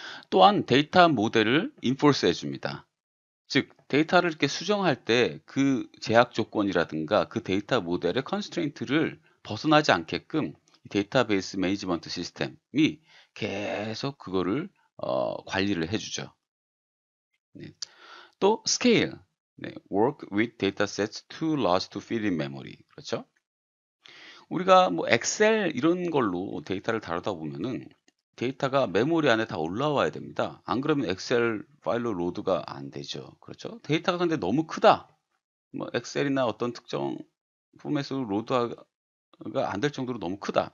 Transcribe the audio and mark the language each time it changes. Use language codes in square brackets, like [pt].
[ko] 또한 데이터 모델을 인포스 해줍니다. 즉 데이터를 이렇게 수정할 때 그 제약 조건이라든가 그 데이터 모델의 컨스트레인트를 벗어나지 않게끔 데이터베이스 매니지먼트 시스템이 계속 그거를 관리를 해주죠. 네. 또 스케일, 네. [en] work with datasets too large to fit in memory. [ko] 그렇죠? 우리가 뭐 엑셀 이런 걸로 데이터를 다루다 보면은 데이터가 메모리 안에 다 올라와야 됩니다. 안 그러면 엑셀 파일로 로드가 안 되죠. 그렇죠? 데이터가 근데 너무 크다. 뭐 엑셀이나 어떤 특정 포맷으로 로드가 안 될 정도로 너무 크다.